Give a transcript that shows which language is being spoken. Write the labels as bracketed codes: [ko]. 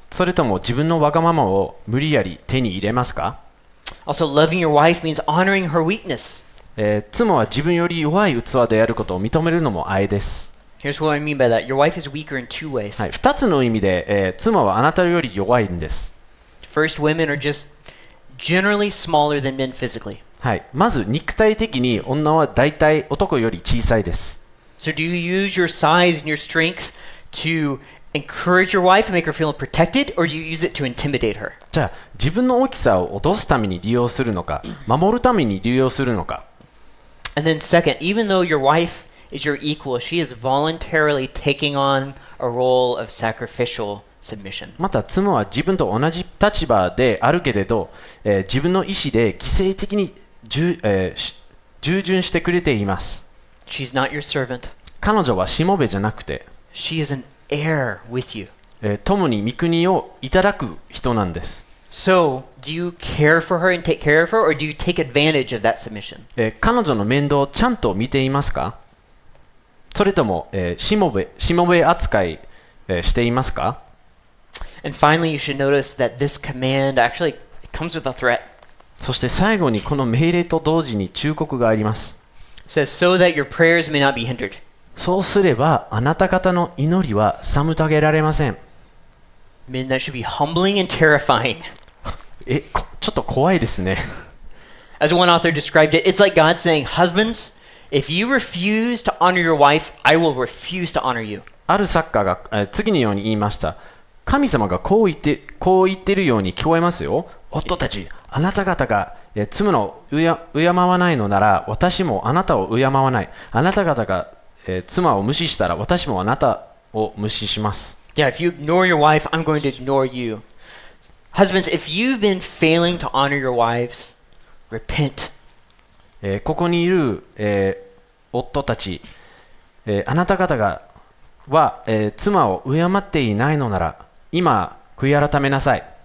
[ja] それとも自分のわがままを無理やり手に入れますか？ [en] Also, loving your wife means honoring her weakness. [ja] 妻は自分より弱い器であることを認めるのも愛です。 [en] Here's what I mean by that. Your wife is weaker in two ways. [ja] はい、2つの意味で、妻はあなたより弱いんです。 [en] First, women are just generally smaller than men physically. [ja] はい、まず肉体的に女は大体男より小さいです。 [en] So do you use your size and your strength to encourage your wife and make her feel protected, or do you use it to intimidate her? [ja] じゃあ自分の大きさを脅すために利用するのか、守るために利用するのか。 [en] And then second, even though your wife is your equal, she is voluntarily taking on a role of sacrificial submission. [ja] また妻は自分と同じ立場であるけれど、自分の意思で犠牲的に従順してくれています。 [en] She's not your servant. [ja] 彼女はしもべじゃなくて、 [en] She is an heir with you. [ja] 共に御国をいただく人なんです。 [en] So, do you care for her and take care of her, or do you take advantage of that submission? [ja] 彼女の面倒をちゃんと見ていますか？それとも、しもべ扱い、していますか？ [en] And finally, you should notice that this command actually comes with a threat. [ja] そして最後にこの命令と同時に忠告があります。 [en] It says, so that your prayers may not be hindered. [ja] そうすればあなた方の祈りは妨げられません。 [en] Men, that should be humbling and terrifying. [ja] ちょっと怖いですね。 [en] As one author described it, it's like God saying, husbands, if you refuse to honor your wife, I will refuse to honor you. [ja] ある作家が次のように言いました。神様がこう言ってるように聞こえますよ。夫たち、あなた方が妻を敬わないのなら、私もあなたを敬わない。あなた方が妻を無視したら、私もあなたを無視します。 [en] Yeah, if you ignore your wife, I'm going to ignore you. Husbands, if you've been failing to honor your wives, repent. [ja] ここにいる、夫たち、あなた方がは、妻を敬っていないのなら、今、悔い改めなさい。